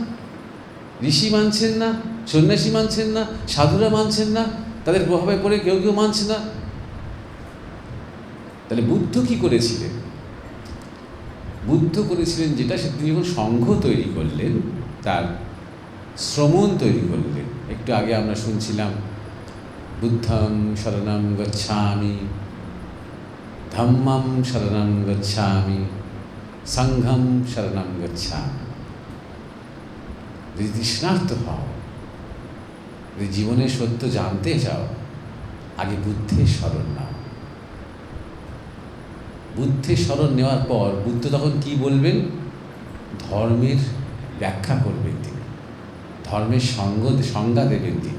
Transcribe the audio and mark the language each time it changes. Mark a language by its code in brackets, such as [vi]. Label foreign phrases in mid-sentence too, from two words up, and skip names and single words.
[bn] ঋষি মানছেন না, সন্ন্যাসী মানছেন না, সাধুরা মানছেন না, তাদের প্রভাবে পড়ে কেউ কেউ মানছে না। তাহলে বুদ্ধ কি করেছিলেন? বুদ্ধ করেছিলেন যেটা, সে তিনি যখন সংঘ তৈরি করলেন, তার শ্রমণ তৈরি করলেন। একটু আগে আমরা শুনছিলাম, [pi] বুদ্ধং শরণং গচ্ছামি, ধম্মং শরণং গচ্ছামি, সংঘং শরণং গচ্ছামি। [bn] যদি তৃষ্ণার্ত হও, যদি জীবনের সত্য জানতে চাও, আগে বুদ্ধের শরণ নাও। বুদ্ধের শরণ নেওয়ার পর বুদ্ধ তখন কি বলবেন? ধর্মের ব্যাখ্যা করবেন তিনি, ধর্মের সংজ্ঞা দেবেন তিনি।